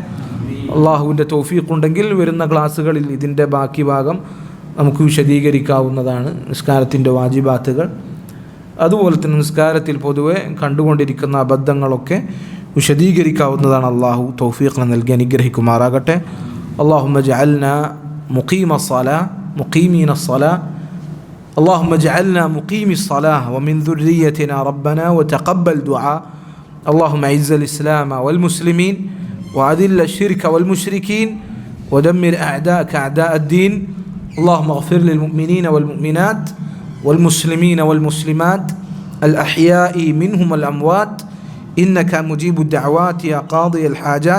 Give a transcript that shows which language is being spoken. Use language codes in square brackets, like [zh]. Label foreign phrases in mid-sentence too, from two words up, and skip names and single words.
[ml] അള്ളാഹുവിൻ്റെ തൗഫീഖ് ഉണ്ടെങ്കിൽ വരുന്ന ക്ലാസ്സുകളിൽ ഇതിൻ്റെ ബാക്കി ഭാഗം നമുക്ക് വിശദീകരിക്കാവുന്നതാണ്. നിസ്കാരത്തിൻ്റെ വാജിബാത്തുകൾ, അതുപോലെ തന്നെ നിസ്കാരത്തിൽ പൊതുവെ കണ്ടുകൊണ്ടിരിക്കുന്ന അബദ്ധങ്ങളൊക്കെ വിശദീകരിക്കാവുന്നതാണ്. അള്ളാഹു തൗഫീഖ് നൽകി അനുഗ്രഹിക്കുമാറാകട്ടെ. [ar] اللهم اجعلنا مقيمين الصلاة اللهم اجعلنا مقيم الصلاة ومن ذريتنا ربنا وتقبل دعاء. اللهم اعز الإسلام والمسلمين وأذل الشرك والمشركين ودمر أعداءك أعداء الدين. اللهم اغفر للمؤمنين والمؤمنات والمسلمين والمسلمات الأحياء منهم والأموات إنك مجيب الدعوات يا قاضي الحاجات.